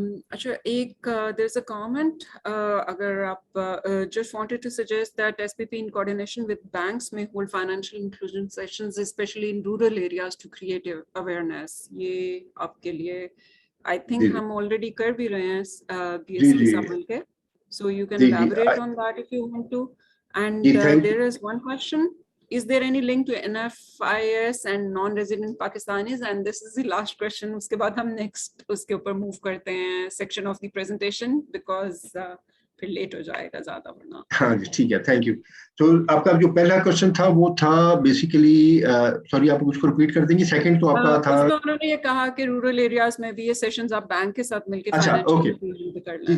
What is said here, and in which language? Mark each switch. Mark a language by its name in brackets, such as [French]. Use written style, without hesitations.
[English] اچھا ایک there is a comment, اگر آپ just wanted to suggest that S P P in coordination with banks میں hold financial inclusion sessions especially in rural areas to create awareness. [Urdu] یہ آپ کے لیے آئی تھنک ہم آلریڈی کر بھی رہے ہیں BSc کے ساتھ مل کے, [English] So you can elaborate on that if you want to. And there is one question, is there any link to NFIS and non-resident Pakistanis? And this is the last question. [Urdu] اس کے بعد ہم next اس کے اوپر move کرتے ہیں [English] section of the presentation because [Urdu] پھر late ہو جائے گا زیادہ ورنہ. ہاں جی ٹھیک ہے, تھینک یو. تو آپ کا جو پہلا کوشچن تھا وہ تھا بیسیکلی, سوری آپ اس کو ریپیٹ کر دیں گے. سیکنڈ تو آپ کا تھا, اس میں انہوں نے یہ کہا کہ رورل ایریاز میں بھی یہ سیشنز آپ بینک کے ساتھ مل کے فائنینشیل انکلوژن بھی کر لیں.